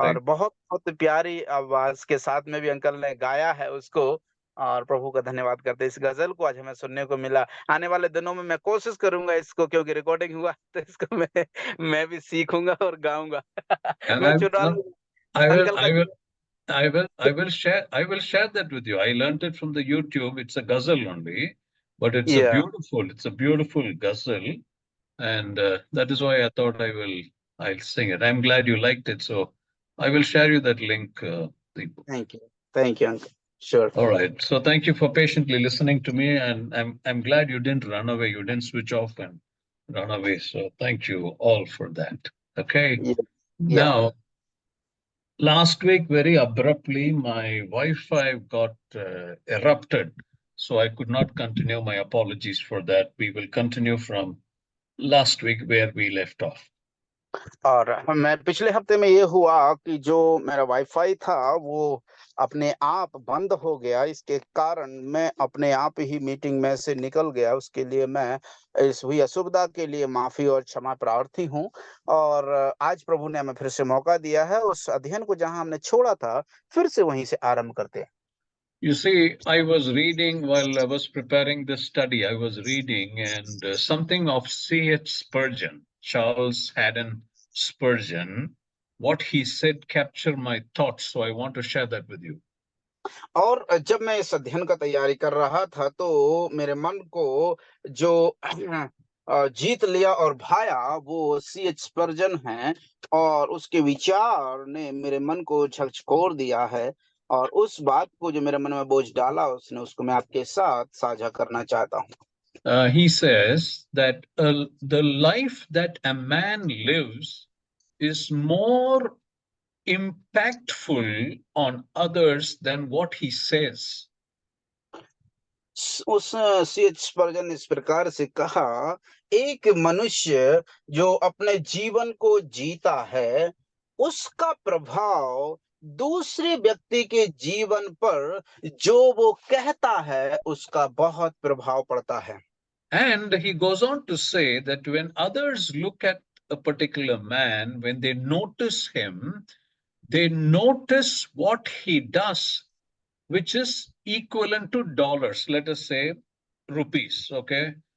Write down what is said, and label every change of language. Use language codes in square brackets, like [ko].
[en] Correct. [hi] बहुत बहुत प्यारी आवाज़ के साथ में भी अंकल ने गाया है उसको, और प्रभु का धन्यवाद करते हैं। इस गज़ल को आज हमें सुनने को मिला। आने वाले दिनों में मैं कोशिश करूँगा इसको, क्योंकि रिकॉर्डिंग हुआ तो इसको मैं भी सीखूँगा और गाऊँगा। [en] And [hi] मैं चुरा [en] no, [hi] लूँगा [en] I will, [hi] अंकल का [en] I will, I will share that with you. I learned it from the YouTube. It's a ghazal only, but yeah it's a beautiful ghazal, and that is why I thought I'll sing it. I'm glad you liked it, so I will share you that link, Deepu. Thank you uncle, sure. All right. So thank you for patiently listening to me, and I'm glad you didn't run away. You didn't switch off and run away. So thank you all for that. Okay. Yeah yeah Now, last week, very abruptly, my Wi-Fi got erupted, so I could not continue. My apologies for that. We will continue from last week where we left off. [hi] और मैं पिछले हफ्ते में ये हुआ कि जो मेरा वाईफाई था वो अपने आप बंद हो गया। इसके कारण मैं अपने आप ही मीटिंग में से निकल गया। उसके लिए मैं इस हुई असुविधा के लिए माफी और क्षमा प्रार्थी हूँ। और आज प्रभु ने हमें फिर से मौका दिया है, उस अध्ययन को जहां हमने छोड़ा था फिर से वहीं से आरंभ करते हैं। [en] You see, I was reading while I was preparing this study, I was reading and something of C.H. Spurgeon, Charles Haddon Spurgeon, what he said captured my thoughts. So I want to share that with you. [hi] और जब मैं इस अध्ययन का तैयारी कर रहा था तो मेरे मन को जो जीत लिया और भाया वो C.H. स्पर्जन हैं, और उसके विचार ने मेरे मन को झकझोर दिया है। और उस बात को जो मेरे मन में बोझ डाला उसने, उसको मैं आपके साथ साझा करना चाहता हूँ। [en] He says that the life that a man lives is more impactful on others than what he says. [hi] उस C.H. स्पर्जन ने इस प्रकार से कहा, एक मनुष्य जो अपने जीवन को जीता है उसका प्रभाव दूसरे व्यक्ति के जीवन पर जो वो कहता है उसका बहुत प्रभाव पड़ता है। [en] And he goes on to say that when others look at a particular man, when they notice him, they notice what he does, which is equivalent to dollars, let us say rupees. Okay.